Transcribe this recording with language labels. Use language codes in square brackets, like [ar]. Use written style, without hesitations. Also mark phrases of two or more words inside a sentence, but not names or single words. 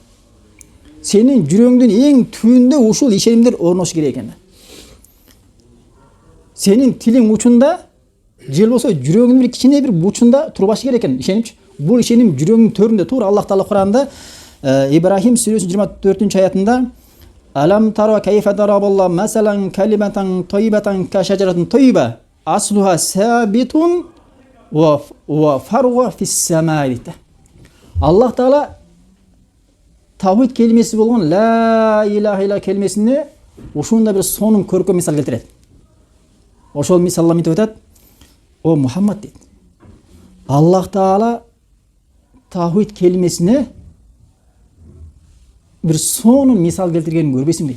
[ky] Сенин жүрөгүңдүн эң түбүндө ушул ишенимдер орнош керек экен да. Сенин тилиң учунда, же болбосо жүрөгүңдүн бир кичине бир бучунда турбашы керек экен ишенимчи. Бул ишеним жүрөгүңдүн төрүндө тур. Аллах Таала Кур'анда Ибрахим сүрөсүнүн 24-аятында [ar] ألم تر كيف ضرب الله مثلا كلمة طيبة كشجرة طيبة أصلها ثابت وفرعها في السماء [ky] дейт. Аллах Таала тавхид келмеси болгон [ar] لا إله إلا [ky] келмесине ушундай бир сонун көркөм мисал келтирет. Ошол мисалла мынтип айтат: "О Мухаммад" дейт. Аллах Таала тавхид келмесине бир сонун мисал келтиргенин көрбөйсүң дейт.